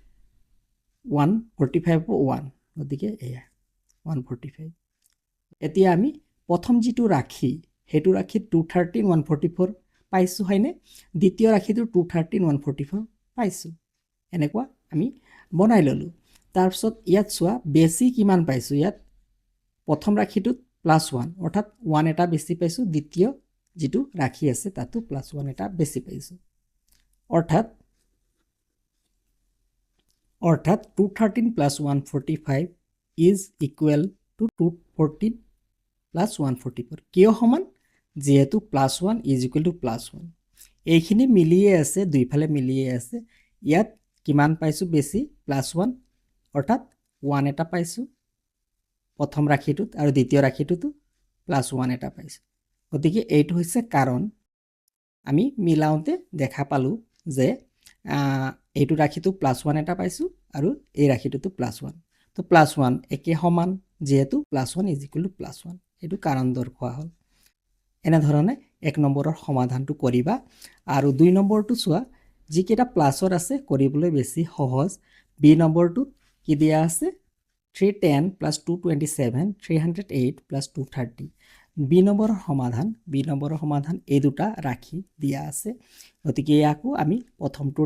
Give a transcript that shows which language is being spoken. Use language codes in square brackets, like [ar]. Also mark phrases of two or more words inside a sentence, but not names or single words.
[as] 145 1 গতিকে এয়া 145 এতিয়া আমি প্ৰথম যিটো ৰাখি হেতু ৰাখি 213 144 পাইছো হয়নে দ্বিতীয় ৰাখিটো 213 144 পাইছো এনেকুৱা আমি বনাই ললো তাৰপিছত ইয়াত চোৱা বেছি কিমান পাইছো ইয়াত প্ৰথম ৰাখিটোত +1 অৰ্থাৎ 1 এটা বেছি পাইছো দ্বিতীয় যেটো ৰাখি আছে তাতো +1 এটা বেছি পাইছো অৰ্থাৎ 213 + 145 [en] is equal to [as] 214 + 144 কিয় সমান যেহেতু +1 [en] is equal to [as] +1 এইখিনি মিলিয়ে আছে দুইফালে মিলিয়ে আছে ইয়াত কিমান পাইছো বেছি +1 অৰ্থাৎ 1 এটা পাইছো প্ৰথম ৰাখিটোত আৰু দ্বিতীয় ৰাখিটোত +1 এটা পাইছো গতিকে এইটো হৈছে কাৰণ আমি মিলাওতে দেখা পালো যে এইটো ৰাখিটো +1 এটা পাইছো আৰু এই ৰাখিটোতো +1 তো +1 একে সমান যেহেতু +1 [en] is equal to [as] +1 এইটো কাৰণ দৰ্শোৱা হ'ল এনে ধৰণে এক নম্বৰৰ সমাধানটো কৰিবা আৰু দুই নম্বৰটো চোৱা যিকেইটা প্লাসৰ আছে কৰিবলৈ বেছি সহজ বি নম্বৰটো কি দিয়া আছে 310 + 227 308 + 230 বি নম্বৰৰ সমাধান এই দুটা ৰাখি দিয়া আছে গতিকে ইয়াকো আমি প্ৰথমটোৰ